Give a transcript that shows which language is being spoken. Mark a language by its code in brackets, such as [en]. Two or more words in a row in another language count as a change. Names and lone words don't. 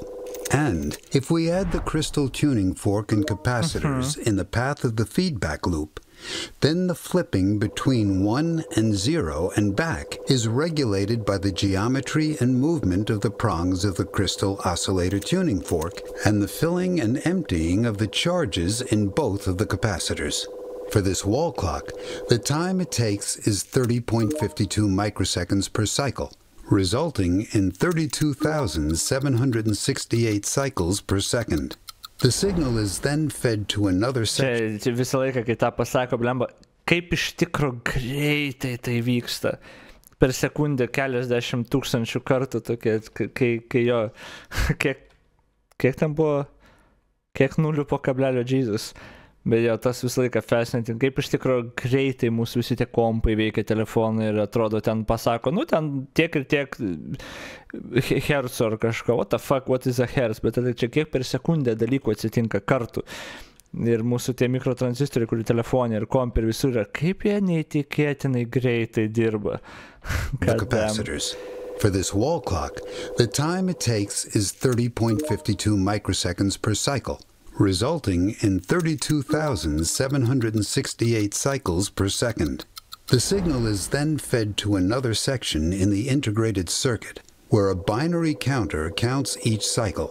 [en] And if we add the crystal tuning fork and capacitors in the path of the feedback loop, then the flipping between 1 and 0 and back is regulated by the geometry and movement of the prongs of the crystal oscillator tuning fork and the filling and emptying of the charges in both of the capacitors. For this wall clock, the time it takes is 30.52 microseconds per cycle, resulting in 32,768 cycles per second. The signal is then fed to another section. [lt] Čia visą laiką, kai tą pasako, blemba, kaip iš tikro greitai tai vyksta. Per sekundę keliasdešimt tūkstančių kartų tokie, kai jo, kiek ten buvo, kiek nulių po kablelio Jesus. Bet jo, tas visą laiką fascinating, kaip iš tikro greitai mūsų visi tie kompai veikia telefonai ir atrodo ten pasako, nu ten tiek ir tiek hertzų ar kažko, [en] what the fuck, what is a hertz, [lt] bet tada čia kiek per sekundę dalykų atsitinka kartų. Ir mūsų tie mikrotransistoriai, kurių telefonai ir kompai ir visur yra, kaip jie neįtikėtinai greitai dirba. [en] For this wall clock, the time it takes is 30.52 microseconds per cycle, resulting in 32,768 cycles per second. The signal is then fed to another section in the integrated circuit, where a binary counter counts each cycle.